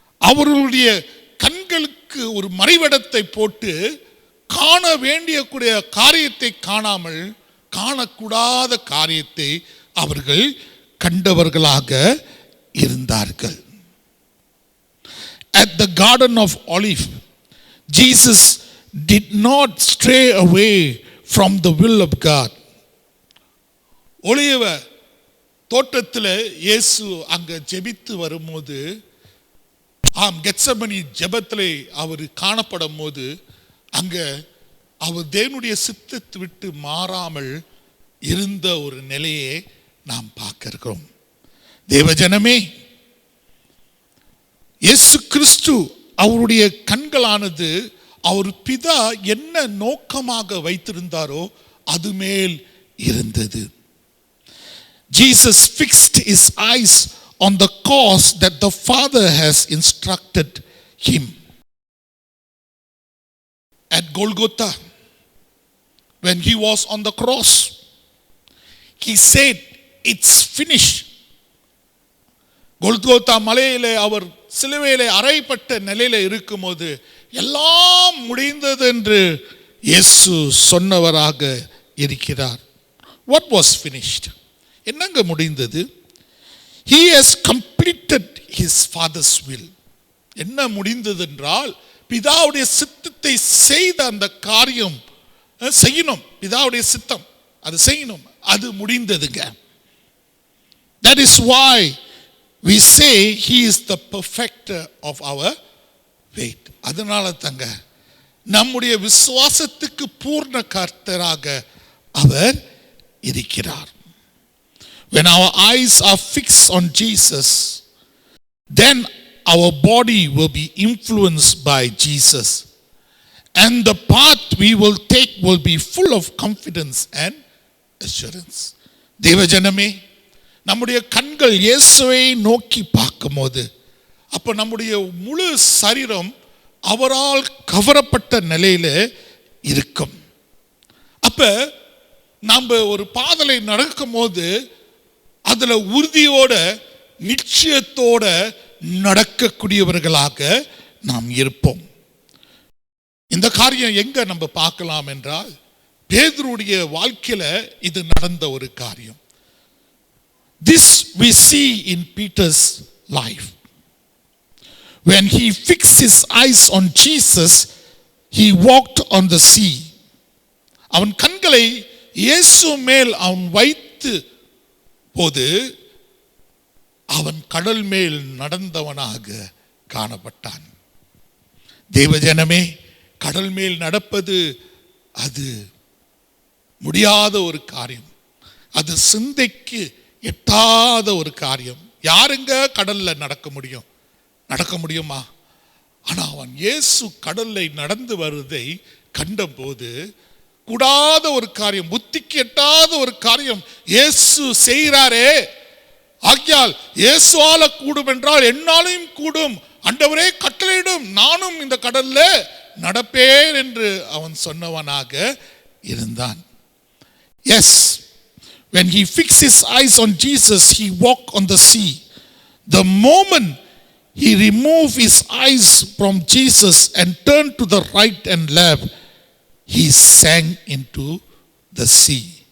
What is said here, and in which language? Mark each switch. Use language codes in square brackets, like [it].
[ta] அவர்களுடைய கண்களுக்கு ஒரு மறைவிடத்தை போட்டு காண வேண்டிய காரியத்தை காணாமல் காணக்கூடாத காரியத்தை அவர்கள் கண்டவர்களாக இருந்தார்கள். [en] At the Garden of Olives, Jesus did not stray away from the will of God. [ta] ஒலிவ தோட்டத்தில் இயேசு அங்க ஜெபித்து வரும்போது, கெத்செமனி ஜெபத்திலே அவர் காணப்படும் போது அங்க அவர் தேவனுடைய சித்தத்தை விட்டு மாறாமல் இருந்த ஒரு நிலையை நாம் பார்க்கிறோம். தேவஜனமே, இயேசு கிறிஸ்து அவருடைய கண்களானது அவர் பிதா என்ன நோக்கமாக வைத்திருந்தாரோ அது மேல் இருந்தது. [en] Jesus fixed his eyes on the cause that the Father has instructed him. At Golgotha, when he was on the cross, he said, "It's finished." [ta] கோல்கோத்தா மலையிலே அவர் சிலுவையிலே அறையப்பட்ட நிலையில இருக்கும்போது எல்லாம் முடிந்தது என்று இயேசு சொன்னவராக இருக்கிறார். [en] What was finished? [ta] என்னங்க முடிந்தது? [en] He has completed his father's will. [ta] என்ன முடிந்தது என்றால் பிதாவுடைய சித்தத்தை செய்த அந்த காரியம் செய்யணும். பிதாவுடைய சித்தம் அது செய்யணும், அது முடிந்ததுங்க. [en] That is why we say he is the perfecter of our faith. [ta] அதனால தாங்க நம்முடைய விசுவாசத்துக்கு பூர்ண கர்த்தராக அவர் இருக்கிறார். [en] When our eyes are fixed on Jesus, then our body will be influenced by Jesus, and the path we will take will be full of confidence and assurance. [ta] தேவஜனமே, நம்முடைய கண்கள் இயேசுவை நோக்கி பார்க்கும்போது அப்ப நம்முடைய முழு சரீரம் அவரால் கவரப்பட்ட நிலையில இருக்கும். அப்ப நம்ம ஒரு பாதையை நடக்கும்போது அதுல உறுதியோட நிச்சயத்தோட நடக்கக்கூடியவர்களாக நாம் இருப்போம். இந்த காரியம் எங்க நம்ம பார்க்கலாம் என்றால் பேதுருடைய வாழ்க்கையில இது நடந்த ஒரு காரியம். [en] This we see in Peter's life. When he fixed his eyes on Jesus, he walked on the sea. [ta] அவன் கண்களை இயேசு மேல் அவன் வைத்து போது அவன் கடல் மேல் நடந்தவனாக காணப்பட்டான். தேவஜனமே, கடல் மேல் நடப்பது அது முடியாத ஒரு காரியம். அது சிந்தைக்கு எட்டாத ஒரு காரியம். யாருங்க கடல்ல நடக்க முடியும்? நடக்க முடியுமா? ஆனா அவன் இயேசு கடல்ல நடந்து வருவதை கண்டபோது கூடாத ஒரு காரியம், புத்திக்கு எட்டாத ஒரு காரியம் இயேசு செய்கிறாரே. ஆகையால் இயேசுவால கூடும் என்றால் என்னாலும் கூடும், ஆண்டவரே கட்டளையிடும், நானும் இந்த கடல்ல நடப்பேன் என்று அவன் சொன்னவனாக இருந்தான். [en] Yes, when he fixed his eyes on Jesus, he walked on the sea. The moment he removed his eyes from Jesus and turned to the right and left, he sank into the sea.